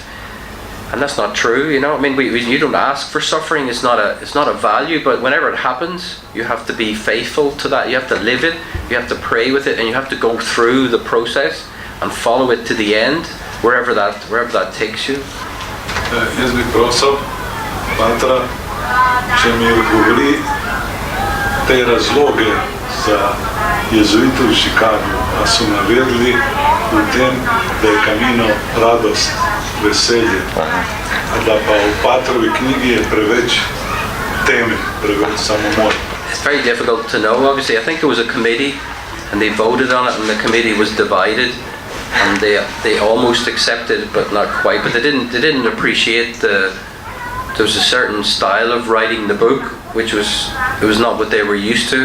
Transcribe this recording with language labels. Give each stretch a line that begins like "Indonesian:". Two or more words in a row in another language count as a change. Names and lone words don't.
English: And that's not true, I mean, you don't ask for suffering. It's not a value, but whenever it happens, you have to be faithful to that. You have to live it, you have to pray with it, and you have to go through the process and follow it to the end, wherever that takes you.
Slovenian: Jaz bi prosil Patra, če mi odgovori te razloge za jezuite v Chicagu, a so navedli v tem, da je Camino radost, veselje, a da pa v Patrovi knjigi je preveč teme, preveč samomor.
English: It's very difficult to know, obviously. I think there was a committee and they voted on it, and the committee was divided, and they almost accepted, but not quite. But they didn't appreciate there was a certain style of writing the book, which was not what they were used to.